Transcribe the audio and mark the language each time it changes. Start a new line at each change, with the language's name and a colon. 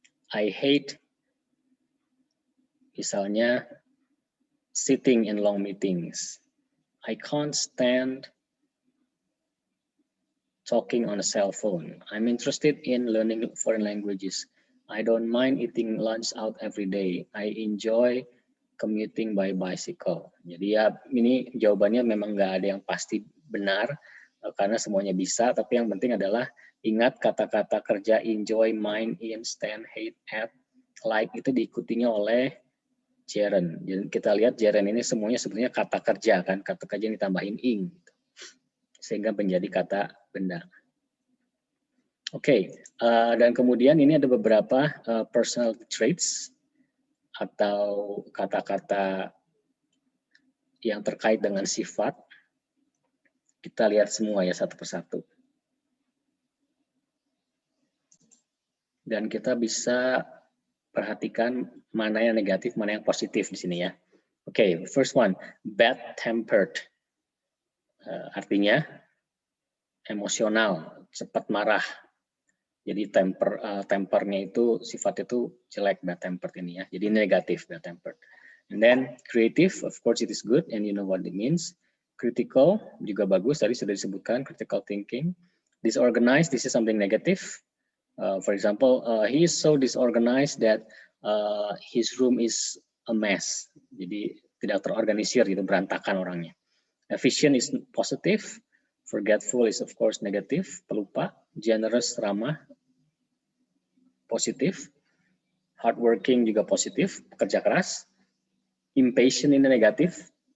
English: I hate
Indonesian: misalnya
English: sitting in long meetings. I can't stand talking on a cell phone. I'm interested in learning foreign languages. I don't mind eating lunch out every day. I enjoy commuting by bicycle.
Indonesian: Jadi ya ini jawabannya memang nggak ada yang pasti benar karena semuanya bisa. Tapi yang penting adalah ingat kata-kata kerja enjoy, mind, in, stand, hate, at, like itu diikutinya oleh gerund. Jadi kita lihat gerund ini semuanya sebenarnya kata kerja kan, kata kerja yang ditambahin ing. Sehingga menjadi kata benda. Oke, dan kemudian ini ada beberapa personal traits atau kata-kata yang terkait dengan sifat. Kita lihat semua ya satu persatu. Dan kita bisa perhatikan mana yang negatif, mana yang positif di sini ya. Oke,
English: first one,
Indonesian: bad-tempered. Artinya emosional, cepat marah. Jadi tempernya itu sifat itu jelek, bad tempered ini ya. Jadi negatif, bad tempered.
English: And then creative, of course it is good and you know what it means.
Indonesian: Critical juga bagus, tadi sudah disebutkan critical thinking.
English: Disorganized, this is something negative. For example, he is so disorganized that his room is a mess.
Indonesian: Jadi tidak terorganisir, gitu, berantakan orangnya.
English: Efficient is positive. Forgetful is of course negative,
Indonesian: pelupa. Generous, ramah, positif. Hardworking juga positif, pekerja keras. Impatient ini negatif.